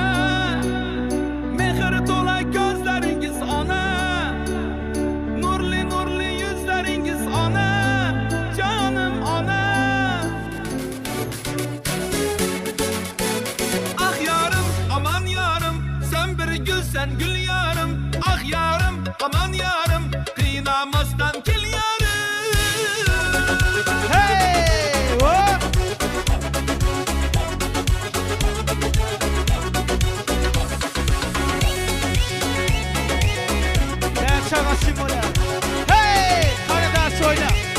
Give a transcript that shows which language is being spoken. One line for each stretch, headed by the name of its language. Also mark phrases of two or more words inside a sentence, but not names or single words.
Uzbek: Mehr to'la ko'zlaringiz ona. Nurli yuzlaringiz ona. Jonim ona.
Turkish: Ah yarım, aman yarım, sen bir gülsen gül yarım. Ah yarım, aman yarım, kıynamasdan gel yarım. Hey, oh! Hey, Karadas oyna.